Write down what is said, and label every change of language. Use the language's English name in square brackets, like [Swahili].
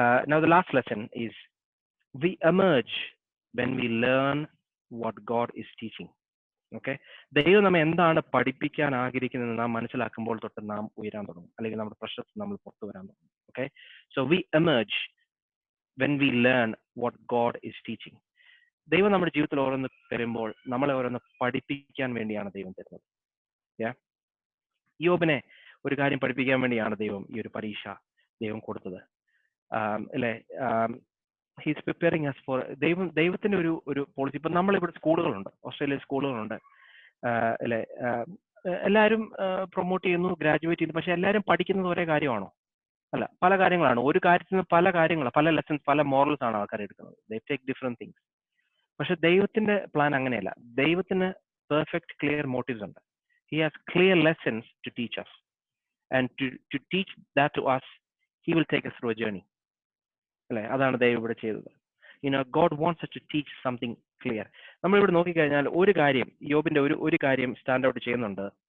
[English] Now the last lesson is we emerge when we learn what God is teaching. [Malayalam] Okay, ദൈവം നമ്മെ എന്താണ് പഠിപ്പിക്കാൻ ആഗ്രഹിക്കുന്നത് നാം മനസ്സിലാക്കുമ്പോൾ തൊട്ട് നാം ഉയരാൻ തുടങ്ങും, അല്ലെങ്കിൽ നമ്മുടെ പ്രശ്നത്തിൽ നമ്മൾ പുറത്തു വരാൻ തുടങ്ങും. [English] Okay, so we emerge when we learn what God is teaching. [Malayalam] ദൈവം നമ്മുടെ ജീവിതത്തിൽ ഓരോന്ന് തരുമ്പോൾ നമ്മളെ ഓരോന്ന് പഠിപ്പിക്കാൻ വേണ്ടിയാണ് ദൈവം തരുന്നത്. യോബിനെ ഒരു കാര്യം പഠിപ്പിക്കാൻ വേണ്ടിയാണ് ദൈവം ഈ ഒരു പരീക്ഷ ദൈവം കൊടുത്തത് അല്ലെ. [English] he's preparing us for [Malayalam] ദൈവത്തിന്റെ ഒരു പോളിസി. ഇപ്പൊ നമ്മളിവിടെ സ്കൂളുകളുണ്ട്, ഓസ്ട്രേലിയയിൽ സ്കൂളുകളുണ്ട് അല്ലെ. എല്ലാവരും പ്രൊമോട്ട് ചെയ്യുന്നു, ഗ്രാജുവേറ്റ് ചെയ്യുന്നു, പക്ഷെ എല്ലാവരും പഠിക്കുന്നത് ഒരേ കാര്യമാണോ? അല്ല, പല കാര്യങ്ങളാണ്. ഒരു കാര്യത്തിൽ നിന്ന് പല കാര്യങ്ങൾ, പല ലെസൺസ്, പല മോറൽസ് ആണ് ആൾക്കാർ എടുക്കുന്നത്. [English] They take different things. [Malayalam] പക്ഷെ ദൈവത്തിന്റെ പ്ലാൻ അങ്ങനെയല്ല. ദൈവത്തിന് പെർഫെക്റ്റ് ക്ലിയർ മോട്ടീവ്സ് ഉണ്ട്. [English] He has clear lessons to teach us, and to teach that to us, he will take us through a journey. [Malayalam] അല്ലെ, അതാണ് ദൈവം ഇവിടെ ചെയ്തത്. [English] God wants us to teach something clear. [Malayalam] നമ്മൾ ഇവിടെ നോക്കിക്കഴിഞ്ഞാൽ ഒരു കാര്യം, യോബിന്റെ ഒരു കാര്യം സ്റ്റാൻഡ് ഔട്ട് ചെയ്യുന്നുണ്ട്.